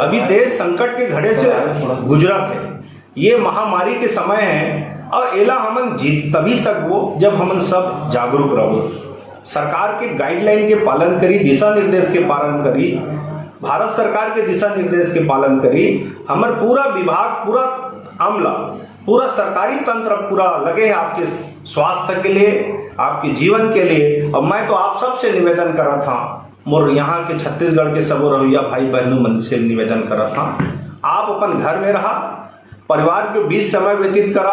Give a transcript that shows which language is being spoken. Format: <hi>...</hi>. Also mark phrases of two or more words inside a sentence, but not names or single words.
<hne>अभी देश संकट के घड़े से गुजरत है। ये महामारी के समय है और एला हमन जीत तभी सकबो जब हमन सब जागरूक रहो, सरकार के गाइडलाइन के पालन करी, दिशा निर्देश के पालन करी, भारत सरकार के दिशा निर्देश के पालन करी। हमार पूरा विभाग, पूरा अमला, पूरा सरकारी तंत्र पूरा लगे है आपके स्वास्थ्य के लिए, आपके जीवन के लिए। और मैं तो आप सबसे निवेदन करा था, मोर यहाँ के छत्तीसगढ़ के सबो रवैया भाई बहनों मन से निवेदन करा था, आप अपन घर में रहा, परिवार के बीच समय व्यतीत करा।</hne>